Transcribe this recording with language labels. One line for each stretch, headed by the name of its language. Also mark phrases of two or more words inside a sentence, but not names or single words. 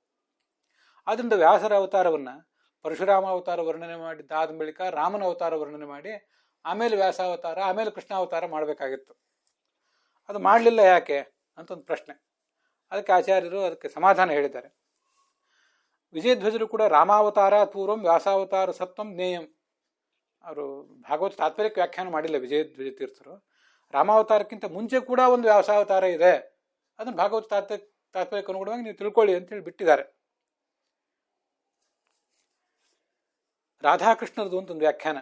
Kannada: ಆದ್ದರಿಂದ ವ್ಯಾಸರ ಅವತಾರವನ್ನು ಪರಶುರಾಮ ಅವತಾರ ವರ್ಣನೆ ಮಾಡಿದ್ದಾದ ಬಳಿಕ ರಾಮನ ಅವತಾರ ವರ್ಣನೆ ಮಾಡಿ ಆಮೇಲೆ ವ್ಯಾಸಾವತಾರ, ಆಮೇಲೆ ಕೃಷ್ಣಾವತಾರ ಮಾಡಬೇಕಾಗಿತ್ತು. ಅದು ಮಾಡಲಿಲ್ಲ ಯಾಕೆ ಅಂತ ಒಂದು ಪ್ರಶ್ನೆ. ಅದಕ್ಕೆ ಆಚಾರ್ಯರು ಅದಕ್ಕೆ ಸಮಾಧಾನ ಹೇಳಿದ್ದಾರೆ. ವಿಜಯಧ್ವಜರು ಕೂಡ
Sanskrit: ರಾಮಾವತಾರ ಪೂರ್ವಂ ವ್ಯಾಸಾವತಾರ ಸತ್ವಂ ಜ್ಞೇಯಂ.
Kannada: ಅವರು ಭಾಗವತ ತಾತ್ಪರ್ಯಕ್ಕೆ ವ್ಯಾಖ್ಯಾನ ಮಾಡಿಲ್ಲ ವಿಜಯಧ್ವಜ ತೀರ್ಥರು. ರಾಮಾವತಾರಕ್ಕಿಂತ ಮುಂಚೆ ಕೂಡ ಒಂದು ವ್ಯಾಸಾವತಾರ ಇದೆ, ಅದನ್ನು ಭಾಗವತ ತಾತ್ಪರ್ಯಕ್ಕೆ ಅನುಗುಣವಾಗಿ ನೀವು ತಿಳ್ಕೊಳ್ಳಿ ಅಂತೇಳಿ ಬಿಟ್ಟಿದ್ದಾರೆ. ರಾಧಾಕೃಷ್ಣರದು ಅಂತ ಒಂದು ವ್ಯಾಖ್ಯಾನ.